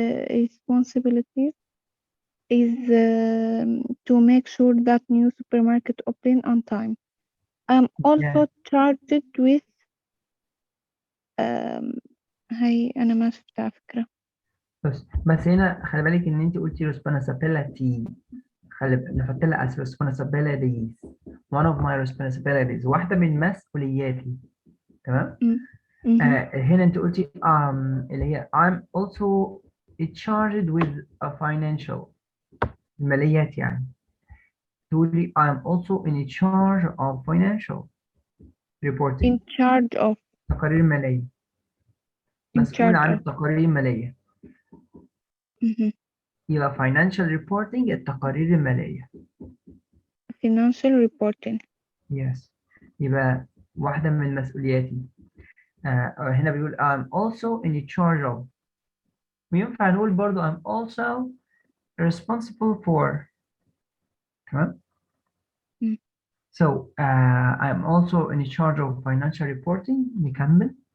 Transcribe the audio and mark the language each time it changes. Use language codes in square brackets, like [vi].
[en] Responsibilities is to make sure that new supermarket open on time. I'm also Yeah. charged with [ar] هاي أنا ما شفتها فكرة. بس هنا خلي بالك ان انت قلتي responsibility. نحط لها [en] as responsibilities. One of my responsibilities. [ar] واحدة من مسؤولياتي. تمام؟ هنا انت قلتي اللي هي [en] I'm also charged with a financial. [ar] الماليات يعني. تقولي [en] I'm also in charge of financial reporting. in charge of. [ar] تقارير مالية. [en] in [ar] مسؤول [en] charge [ar] عن [en] of. [ar] التقارير المالية. يبقى [en] financial reporting [ar] التقارير المالية. [en] financial reporting. Yes. [ar] يبقى واحدة من مسؤولياتي. هنا بيقول [en] I'm also in charge of. [ar] وينفع نقول برضو [en] I'm also responsible for. [ar] تمام؟ [en] So I'm also in charge of financial reporting. [ar] نكمل.